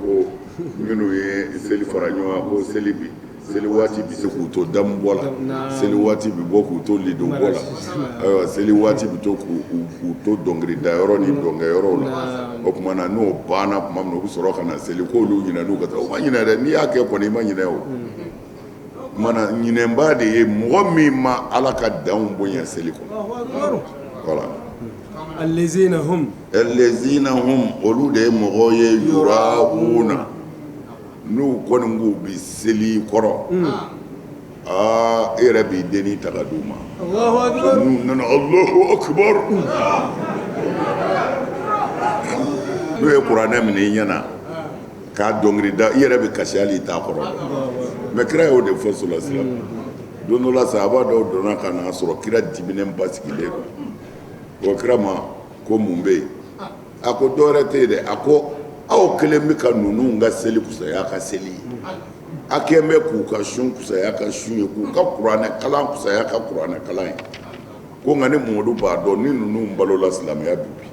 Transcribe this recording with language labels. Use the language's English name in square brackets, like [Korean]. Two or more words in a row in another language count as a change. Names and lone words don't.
[Bambara] ko minnu ye seli fara ɲɔgɔn kan ko seli bi seli waati bɛ se k'u to damu bɔ la seli waati bɛ bɔ k'u to lidon bɔ la ayiwa seli waati bɛ to k'u to dɔnkili dayɔrɔ ni dɔnkɛyɔrɔw la o tuma na n'o banna tuma min na u bɛ sɔrɔ ka na seli k'olu ɲinɛn'u ka taa o ma ɲinɛ dɛ n'i y'a kɛ kɔni i ma ɲinɛ o mana ɲinɛnba de ye mɔgɔ min ma ala ka danw bonya seli kɔnɔ voilà [Arabic] الذين هم [Bambara] olu de ye mɔgɔ ye yurauna n'u kɔni k'u bi seli kɔrɔ e yɛrɛ b'i denni ta ka d'u ma [Arabic] الله أكبر. [Bambara] n'u nana [Arabic] الله أكبر [Bambara] n'u ye kuranɛ minɛ i ɲɛna k'a dɔnkili da i yɛrɛ bɛ kasi hali i t'a kɔrɔ dɔn mais kira y'o de fɔ [Arabic] صلى الله عليه وسلم [Bambara] don dɔ la sahaba dɔw donna ka n'a sɔrɔ kira diminen basigilen don ko kira ma ko mun bɛ yen a ko dɔwɛrɛ tɛ yen dɛ a ko aw kelen bɛ ka ninnu ka seli kusaya ka seli ye a kɛlen bɛ k'u ka sun kusaya ka sun ye k'u ka kuranɛ kalan kusaya ka kuranɛ kalan ye ko nka ni Mamadu b'a dɔn ni ninnu balola silamɛya bi